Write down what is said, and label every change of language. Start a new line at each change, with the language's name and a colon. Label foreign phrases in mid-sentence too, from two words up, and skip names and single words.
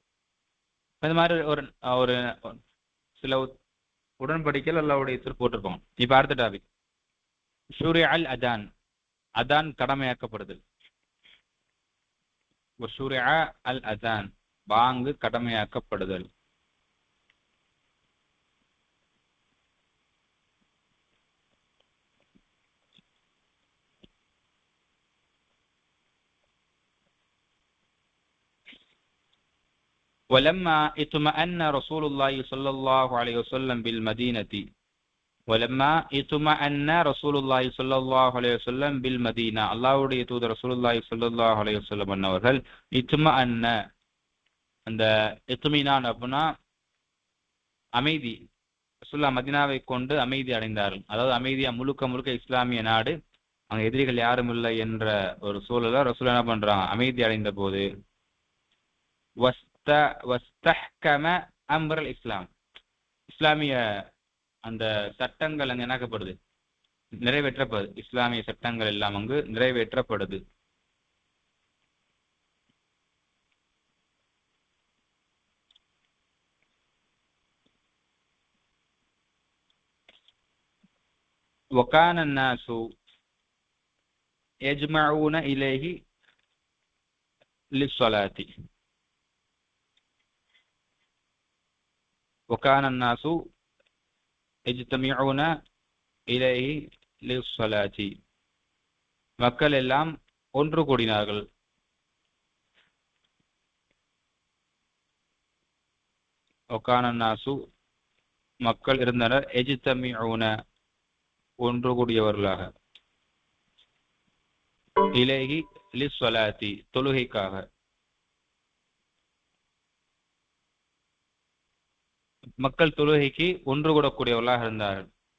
Tamil: இந்த மாதிரி ஒரு சில உடன்படிக்கைகள் அல்லாஹ்வுடைய போட்டிருப்பாங்க. இப்ப அடுத்த டாபிக்
Arabic: شرع الأذان.
Tamil: அதான் கடமையாக்கப்படுதல்.
Arabic: شرع الأذان,
Tamil: பாங்கு கடமையாக்கப்படுதல்.
Arabic: ولما اطمأن رسول الله صلى الله عليه وسلم بالمدينة ولما اطمأن رسول الله صلى الله عليه وسلم بالمدينة.
Tamil: அல்லாஹ்வுடைய தூதர்
Arabic: رسول الله صلى الله عليه وسلم
Tamil: அவர்கள் இத்மஅன்ன, அந்த இத்மினான் அப்படின்னா அமைதி, ரசூலுல்லாஹ் மதீனாவை கொண்டு அமைதி அடைந்தார்கள். அதாவது அமைதியா முழுக்க முழுக்க இஸ்லாமிய நாடு, அங்க எதிரிகள் யாரும் இல்லை என்ற ஒரு சூழல ரசூலுல்லாஹ் என்ன பண்றாங்க, அமைதி அடைந்த போது
Arabic: واستحكم أمر الإسلام,
Tamil: இஸ்லாமிய அந்த சட்டங்கள் அங்கு என்னாக்கப்படுது, நிறைவேற்றப்படுது. இஸ்லாமிய சட்டங்கள் எல்லாம் அங்கு நிறைவேற்றப்படுது.
Arabic: وكان الناس يجمعون إليه للصلاة. وكان الناس يجتمعون إليه للصلاة
Tamil: மக்கள் எல்லாம் ஒன்று கூடினார்கள்.
Arabic: وكان الناس
Tamil: மக்கள் இருந்தனர்
Arabic: يجتمعون
Tamil: ஒன்று கூடியவர்களாக
Arabic: إليه للصلاة தொழுகைக்காக.
Tamil: மக்கள் தொழுகைக்கு ஒன்று கூடக்கூடியவர்களாக இருந்தார்கள்.